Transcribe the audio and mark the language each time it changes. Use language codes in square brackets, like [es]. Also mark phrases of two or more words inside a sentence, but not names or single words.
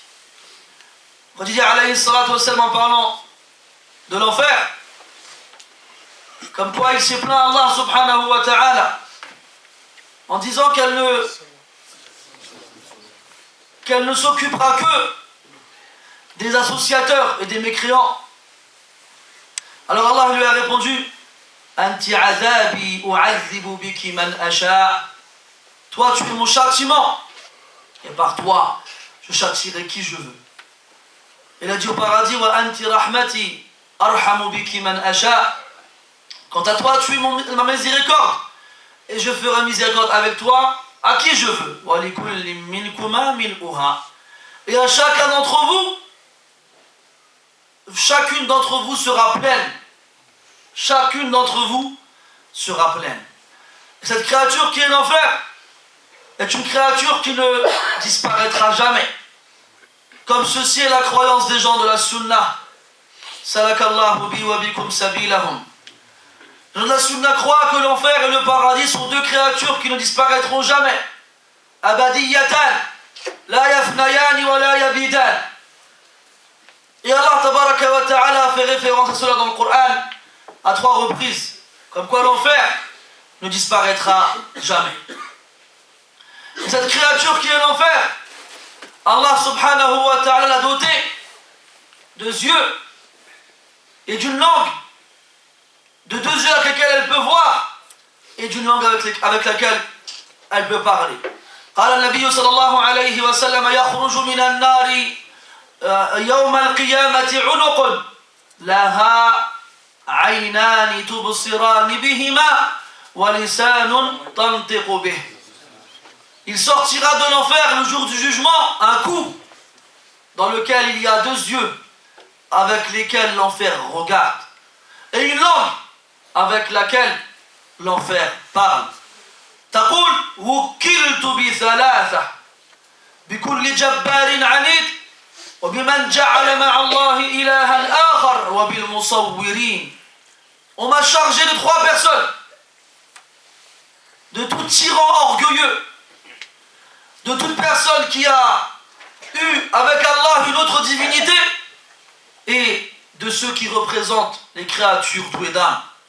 [fr] Khadija [ar] عليه الصلاة والسلام, [fr] en parlant de l'enfer, comme quoi il s'est plaint à Allah [ar] سبحانه وتعالى [fr] en disant qu'elle ne s'occupera que des associateurs et des mécréants. Alors Allah lui a répondu: [ar] أنتِ عذابي أعذّب بكِ من أشاء. [fr] Toi tu es mon châtiment et par toi je châtierai qui je veux. Il a dit au paradis: [ar] وأنتِ رحمتي أرحم بكِ من أشاء. [fr] Quant à toi tu es ma miséricorde et je ferai miséricorde avec toi à qui je veux. [ar] ولكلِّ منكما ملؤها. [fr] Et à chacun d'entre vous, chacune d'entre vous sera pleine. Chacune d'entre vous sera pleine. Et cette créature qui est l'enfer est une créature qui ne disparaîtra jamais. Comme ceci est la croyance des gens de la Sunna. [ar] سلك الله بي وبكم سبيلهم. [fr] Les gens de la Sunna croient que l'enfer et le paradis sont deux créatures qui ne disparaîtront jamais. [ar] أبديتان، لا يفنيان ولا يبيدان. [fr] Et Allah [ar] تبارك وتعالى [fr] a fait référence à cela dans le Coran à 3 reprises, comme quoi l'enfer ne disparaîtra jamais. Et cette créature qui est l'enfer, Allah [ar] سبحانه وتعالى [fr] l'a dotée de yeux et d'une langue, de 2 yeux avec lesquels elle peut voir et d'une langue avec laquelle elle peut parler. [ar] قال النبي صلى الله عليه وسلم: يخرج من النار يوم القيامة عنق لها عينان تبصران بهما ولسان تنطق به. [fr] Il sortira de l'enfer le jour du jugement un cou dans lequel il y a 2 yeux avec lesquels l'enfer regarde et une langue avec laquelle l'enfer parle. [ar] تقول وكلت بثلاثة بكل جبار عنيد وبمن جعل مع الله إلها آخر وبالمصورين. [fr] On m'a chargé de 3 personnes, de tout tyran orgueilleux, de toute personne qui a eu avec Allah une autre divinité et de ceux qui représentent les créatures douées d'âme.